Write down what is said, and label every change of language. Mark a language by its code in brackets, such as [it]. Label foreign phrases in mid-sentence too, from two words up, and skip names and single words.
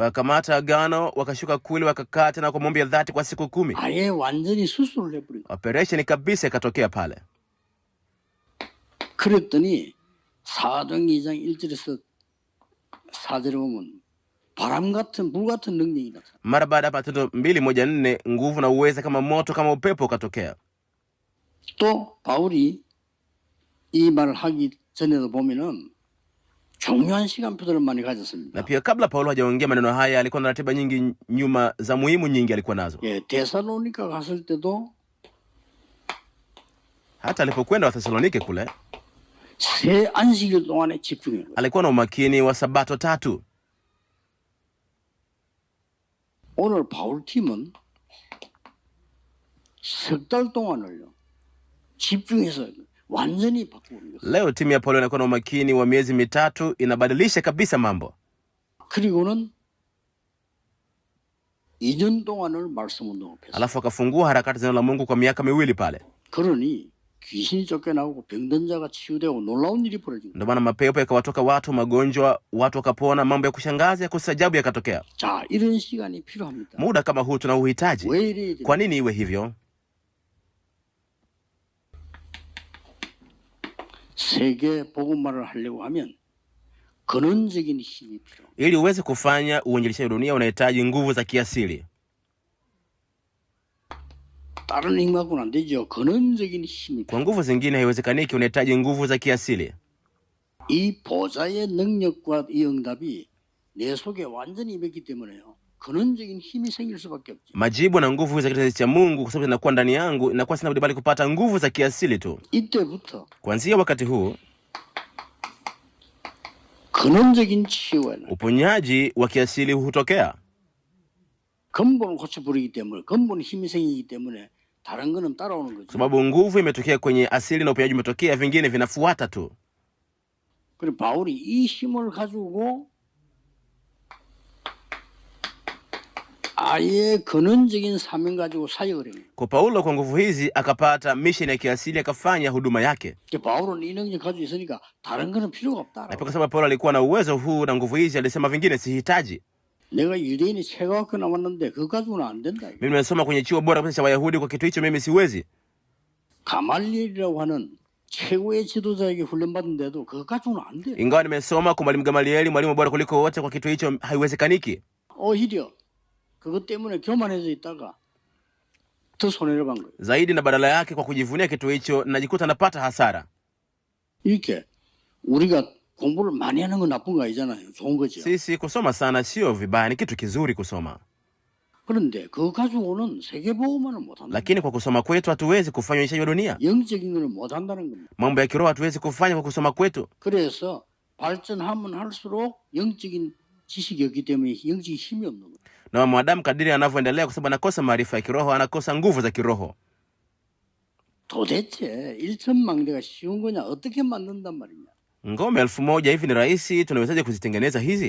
[sw] Wakamata agano, wakashuka kule, wakakaa tena kwa maombi ya dhati kwa siku 10. [ko] 아예 완전히 수술을 해버리고. [sw] Operation kabisa ikatokea pale. [ko] 그랬더니 사도행전 2장 1절에서 4절에 보면 바람 같은 불 같은 능력이 나타나. [sw] Mara baada ya Matendo 2:1-4, nguvu na uweza kama moto kama upepo ukatokea. [ko] 또 바울이 이 말을 하기 전에도 보면은 중요한 시간표들을 많이 가졌습니다. [sw] Na pia kabla Paulo hajaongea maneno haya alikuwa na ratiba nyingi nyuma za muhimu nyingi alikuwa nazo. [ko] 예, 데살로니가 갔을 때도 [sw] Hata alipokwenda Wathesalonike kule [ko] 세 안식일 동안에 집중해. [sw] alikuwa na umakini wa Sabato 3. [ko] 오늘 바울 팀은 석 달 동안을요 집중해서 완전히 바꾸는 거예요. [sw] Leo timu ya Paulo inakuwa na umakini wa miezi 3, inabadilisha kabisa mambo. [ko] 그리고는 2년 동안을 말씀 운동을 했어요. [sw] Alafu akafungua harakati za neno la Mungu kwa miaka 2 pale. [ko] 그러니 귀신이 쫓겨나고 병든 자가 치유되고 놀라운 일이 벌어진 거예요. [sw] Ndio maana mapepo yakawatoka watu, magonjwa, watu wakapona, mambo ya kushangaza ya kustajabu yakatokea. [ko] 자, 이런 시간이 필요합니다. [sw] Muda kama huu tunauhitaji. [ko] 왜 이래야 돼? [sw] Kwa nini iwe hivyo? [ko] 세계 복음화를 하려고 하면 근원적인 힘이 필요합니다. [sw] Ili uweze kufanya uinjilishaji dunia unahitaji nguvu za kiasili. [ko] 다른 힘하고는 안 되죠. 근원적인 힘이 [sw] Kwa nguvu zingine haiwezekaniki, unahitaji nguvu za kiasili. [ko] 이 보좌의 능력과 이 응답이 내 속에 완전히 임했기 때문에요. 근원적인 힘이 생길 수밖에 없지. [sw] Majibu na nguvu za kizazi cha Mungu kwa sababu zinakuwa ndani yangu, inakuwa sina budi bali kupata nguvu za kiasili tu. [ko] 이때부터 [sw] Kuanzia wakati huu, [ko] 근원적인 치유에는 [sw] uponyaji wa kiasili hutokea. [ko] 근본을 고쳐버리기 때문에 근본 힘이 생기기 때문에 다른 거는 따라오는 거죠. [sw] Sababu nguvu imetokea kwenye asili na uponyaji umetokea, vingine vinafuata tu. [ko] 그리고 바울이 이 힘을 가지고 아예 근원적인 사명 가지고 사역을 해요. [sw] Kwa Paulo kwa nguvu hizi akapata mission ya kiasili, akafanya huduma yake. [ko] 바울은 이 능력 가지고 있으니까 다른 거는 필요가 없다. [sw] Na pia kwa sababu Paulo alikuwa na uwezo huu na nguvu hizi, alisema vingine sihitaji. [ko] 내가 유대인이 체과학교 나왔는데 그거 가지고는 안 된다. [sw] Mimi nimesoma kwenye chuo bora kabisa cha Wayahudi, kwa kitu hicho mimi siwezi. [ko] 가말리엘이라고 하는 최고의 지도자에게 훈련받은데도 그거 가지고는 안 돼. [sw] Ingawa nimesoma kwa mwalimu Gamalieli, mwalimu bora kuliko wote, kwa kitu hicho haiwezekaniki. [ko] 오히려 그것 때문에 교만해져 있다가 더 손해를 본 거예요. [sw] Zaidi na badala yake, kwa kujivunia kitu hicho najikuta napata hasara. [ko] 이렇게 우리가 공부를 많이 하는 건 나쁜 거 아니잖아요. 좋은 거죠. [sw] Sisi kusoma sana sio vibaya, ni kitu kizuri kusoma. [ko] 그런데 그거 가지고는 세계보험만을 못한다. [sw] Lakini kwa kusoma kwetu hatuwezi kufanya uishaji wa dunia. [ko] 영적인 걸 못한다는 겁니다. [sw] Mambo ya kiroho hatuwezi kufanya kwa kusoma kwetu. [ko] 그래서 발전하면 할수록 영적인 지식이 없기 때문에 영적인 힘이 없는 거예요. [sw] Na mwanadamu kadiri anavyoendelea, kwa sababu anakosa maarifa ya kiroho, anakosa nguvu za kiroho. [ko] 도대체 1,000망대가 쉬운 거냐? 어떻게 만든단 말이냐? [sw] Ngome 1000 hivi ni rahisi, tunawezaje kuzitengeneza hizi?